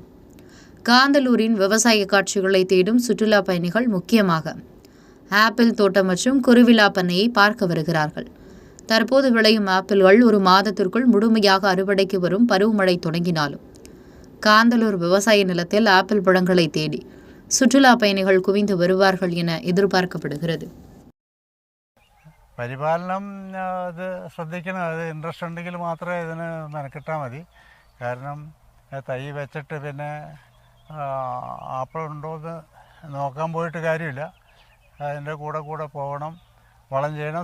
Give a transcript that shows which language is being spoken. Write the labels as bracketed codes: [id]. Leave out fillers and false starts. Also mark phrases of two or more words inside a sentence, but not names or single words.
[ta] காந்தலூரின் விவசாய காட்சிகளை தேடும் சுற்றுலா பயணிகள் முக்கியமாக ஆப்பிள் தோட்டம் மற்றும் குருவிலா பண்ணையை பார்க்க வருகிறார்கள். தற்போது விளையும் ஆப்பிள்கள் ஒரு மாதத்திற்குள் முழுமையாக அறுவடைக்கு வரும் பருவமழை தொடங்கினாலும் காந்தலூர் விவசாய நிலத்தில் ஆப்பிள் பழங்களை தேடி சுற்றுலா பயணிகள் குவிந்து வருவார்கள் என എതിർபார்ക്കപ്പെടുகிறது. [ml] പരിപാലനം അത് ശ്രദ്ധിക്കണം. അത് ഇൻട്രസ്റ്റ് ഉണ്ടെങ്കിൽ മാത്രമേ ഇതിന് മെനക്കെട്ടാൽ മതി. കാരണം തൈ വെച്ചിട്ട് പിന്നെ ആപ്പിളുണ്ടോ എന്ന് നോക്കാൻ പോയിട്ട് കാര്യമില്ല. അതിൻ്റെ കൂടെ പോകണം, വളം ചെയ്യണം.